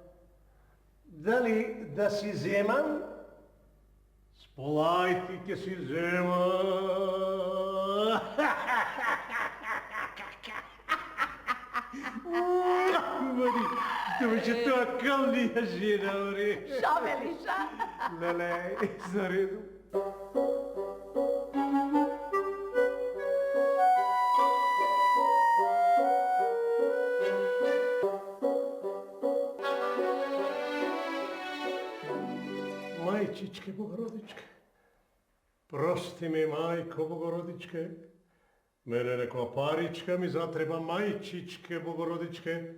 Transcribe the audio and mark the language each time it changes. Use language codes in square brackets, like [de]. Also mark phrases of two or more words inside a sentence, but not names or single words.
[mk] Дали да си земам? Сполајте ќе си земам. Мари, да беше тоа калнија жена, мари. Што велиш, а? Леле, зареду. Мајчичке Богородичке, прости ми, мајко Богородичке, мене некоја паричка ми затреба, мајчичке Богородичке.